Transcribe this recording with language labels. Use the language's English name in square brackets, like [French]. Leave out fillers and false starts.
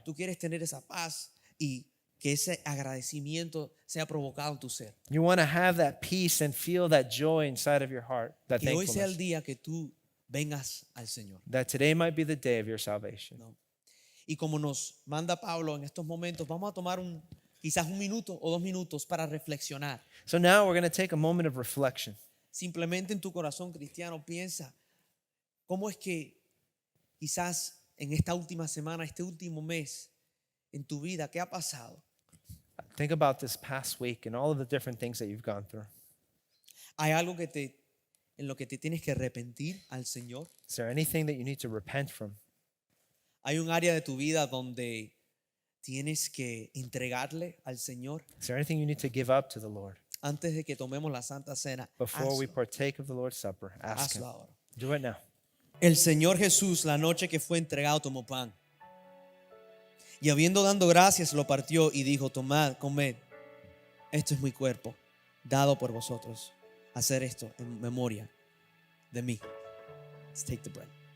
[Spanish] tú quieres tener esa paz y que ese agradecimiento sea provocado en tu ser. [English] you want to have that peace and feel that joy inside of your heart, that [Spanish] Que hoy sea el [English] thankfulness, [Spanish] día que tú vengas al Señor, [English] that today might be the day of your salvation. [Spanish] ¿no? Y como nos manda Pablo en estos momentos, vamos a tomar quizás 1 minuto o 2 minutos para reflexionar. [English] So now we're going to take a moment of reflection. [Spanish] Simplemente en tu corazón cristiano piensa, ¿cómo es que quizás en esta última semana, este último mes, en tu vida, qué ha pasado? [English] Think about this past week and all of the different things that you've gone through. [Spanish] ¿Hay algo en lo que te tienes que arrepentir al Señor? [English] Is there anything that you need to repent from? [Spanish] ¿Hay un área de tu vida donde tienes que entregarle al Señor? [English] Is there anything you need to give up to the Lord? [Spanish] Antes de que tomemos la Santa Cena, [English] Before we [Spanish] hazlo, [English] partake of the Lord's Supper, ask Him. [Spanish] hazlo ahora. [English] Do it now. [Spanish] El Señor Jesús, la noche que fue entregado, tomó pan. Y habiendo dado gracias, lo partió y dijo: tomad, comed. Esto es mi cuerpo, dado por vosotros. Hacer esto en memoria de mí. [English] Let's take the bread.